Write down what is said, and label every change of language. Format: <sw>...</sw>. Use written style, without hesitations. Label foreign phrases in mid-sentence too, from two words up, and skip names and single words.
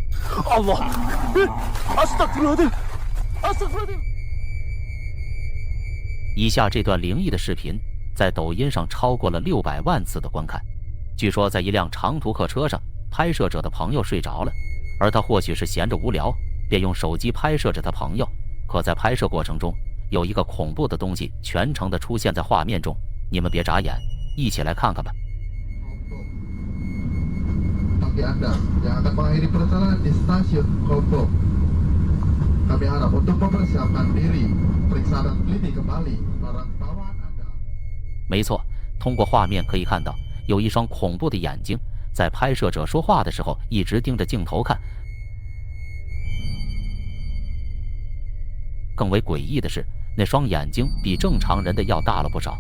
<zh>以下这段灵异的视频在抖音上超过了600万次的观看。据说在一辆长途客车上，拍摄者的朋友睡着了，而他或许是闲着无聊，便用手机拍摄着他朋友。可在拍摄过程中，有一个恐怖的东西全程的出现在画面中，你们别眨眼，一起来看看吧。</zh> <id>Bagi Anda yang akan mengakhiri perjalanan di stasiun Kopo, kami harap untuk mempersiapkan diri, periksa dan teliti kembali barang bawaan Anda。</id> <zh>没错，通过画面可以看到，有一双恐怖的眼睛在拍摄者说话的时候一直盯着镜头看。更为诡异的是，那双眼睛比正常人的要大了不少。</zh>